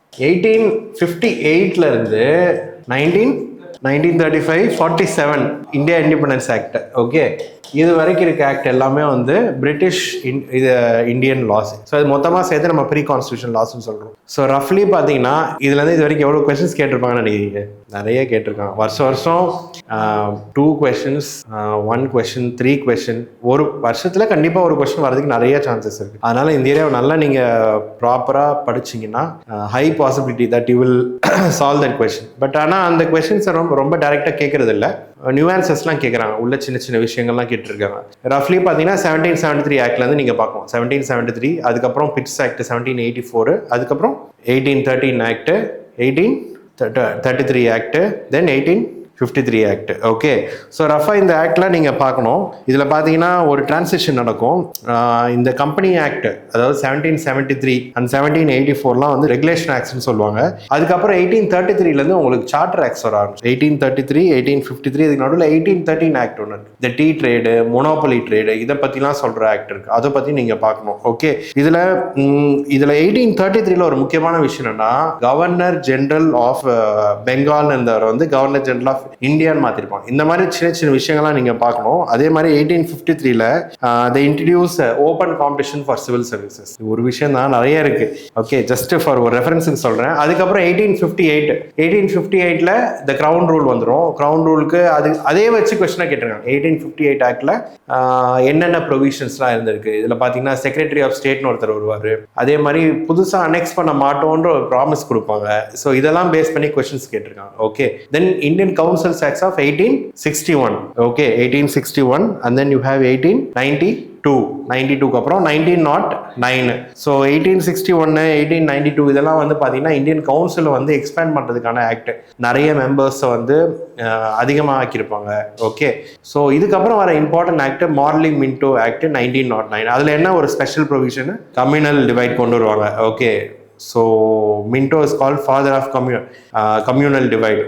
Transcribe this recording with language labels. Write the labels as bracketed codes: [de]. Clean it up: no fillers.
[ta] 1858 இருந்து 1935 47 India independence act. Okay, இது வரைக்கும் இருக்க ஆக்ட் எல்லாமே வந்து பிரிட்டிஷ் இந்தியன் லாஸ். ஸோ அது மொத்தமாக சேர்த்து நம்ம ப்ரீ கான்ஸ்டியூஷன் லாஸ்ன்னு சொல்கிறோம். ஸோ ரஃப்லி பார்த்தீங்கன்னா இதுலேருந்து இது வரைக்கும் எவ்வளோ கொஸ்டின்ஸ் கேட்டிருப்பாங்கன்னு நினைக்கிறீங்க? நிறைய கேட்டிருக்காங்க. வருஷம் 2 questions, 1 question, 3 question. ஒரு வருஷத்தில் கண்டிப்பாக ஒரு கொஸ்டின் வரதுக்கு நிறைய சான்சஸ் இருக்குது. அதனால் இந்த ஏரியாவை நல்லா நீங்கள் ப்ராப்பராக படிச்சிங்கன்னா [en] High possibility that you will solve that question. [ta] But ஆனால் அந்த கொஸ்டின்ஸை ரொம்ப டைரெக்டாக கேட்கறது இல்லை. நியூஆன்சஸ்லாம் கேட்குறாங்க. உள்ள சின்ன விஷயங்கள்லாம் கேட்டிருக்காங்க. ரஃப்லி பார்த்தீங்கன்னா 1773 ஆக்ட்லேருந்து நீங்கள் பார்க்கணும். 1773, அதுக்கப்புறம் பிட்ஸ் ஆக்ட் 1784, அதுக்கப்புறம் 1813 ஆக்ட், 18 1833 ஆக்ட், தென் 1853 ஆக்ட். ஓகே, ஸோ ரஃபாக இந்த ஆக்டில் நீங்கள் பார்க்கணும். இதில் பார்த்தீங்கன்னா ஒரு டிரான்சிஷன் நடக்கும். இந்த கம்பெனி ஆக்ட், அதாவது 1773 அண்ட் 1784 வந்து ரெகுலேஷன் ஆக்ட்ஸ்னு சொல்லுவாங்க. அதுக்கப்புறம் 1833 உங்களுக்கு சார்ட்டர் ஆக்ட்ஸ் வர ஆரம்பிச்சு. 1833, 1853, இதுக்கு நடுவில் 1813 ஆக்ட் ஒன்று இருக்கு. இந்த டீ ட்ரேடு, மொனோபலி ட்ரேடு, இதை பற்றிலாம் சொல்கிற ஆக்ட் இருக்குது. அதை பற்றி நீங்கள் பார்க்கணும். ஓகே, இதில் 1833 ஒரு முக்கியமான விஷயம் என்னன்னா, கவர்னர் ஜெனரல் ஆஃப் பெங்கால் இருந்தவர் வந்து கவர்னர் ஜெனரல் ஆஃப் இந்தியான்னு மாற்றிருப்பாங்க. இந்த மாதிரி சின்ன சின்ன விஷயங்கள்லாம் நீங்கள் பார்க்கணும். அதே மாதிரி [en] 1853 they introduce open competition for civil services. [ta] ஒரு விஷயம் தான், நிறைய இருக்கு. ஓகே, ஜஸ்ட் ஃபார் ஒரு ரெஃபரன்ஸுக்கு சொல்கிறேன். அதுக்கப்புறம் 1858 the கிரவுன் ரூல் வந்துடும். கிரவுன் ரூலுக்கு அதே வச்சு கொஸ்டினாக கேட்டிருக்காங்க. 1858 ஆக்டில் என்னென்ன ப்ரொவிஷன்ஸ்லாம் இருந்திருக்கு. இதில் பார்த்தீங்கன்னா செக்ரட்டரி ஆஃப் ஸ்டேட்னு ஒருத்தர் வருவார். அதே மாதிரி புதுசாக அனெக்ஸ் பண்ண மாட்டோன்ற ஒரு ப்ராமிஸ் கொடுப்பாங்க. ஸோ இதெல்லாம் பேஸ் பண்ணி கொஸ்டின்ஸ் கேட்டிருக்காங்க. Okay, then Indian council acts of 1861. [en] okay, 1861 and then you have 1892 [ta] அப்புறம் [en] 1909. [ta] ஸோ 1861, 1892 இதெல்லாம் வந்து பார்த்தீங்கன்னா இந்தியன் கவுன்சில் வந்து எக்ஸ்பேண்ட் பண்ணுறதுக்கான ஆக்ட். நிறைய மெம்பர்ஸை வந்து அதிகமாக ஆக்கியிருப்பாங்க. ஓகே, ஸோ இதுக்கப்புறம் வர important act Marley Minto act 1909. அதில் என்ன ஒரு ஸ்பெஷல் ப்ரொவிஷன், கம்யூனல் டிவைட் கொண்டு வருவாங்க. Okay, so [en] Minto is called father of communal divide.